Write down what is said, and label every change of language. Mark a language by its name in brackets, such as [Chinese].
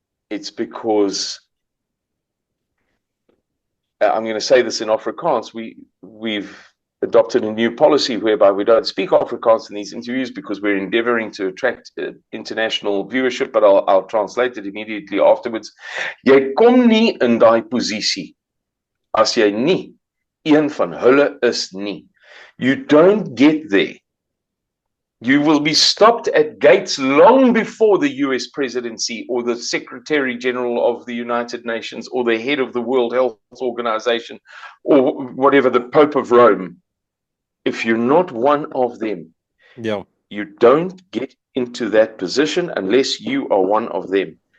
[English] It's because, I'm going to say this in Afrikaans, we've adopted a new policy whereby we don't speak Afrikaans in these interviews because we're endeavoring to attract international viewership, but I'll translate it immediately afterwards. [Afrikaans] Jy kom nie in daai posisie as jy nie een van hulle is nie. [English] You don't get there. You will be stopped at gates long before the US presidency or the Secretary General of the United Nations or the head of the World Health Organization or whatever, the Pope of Rome. If you're not one of them, you don't get into that position unless you are one of them.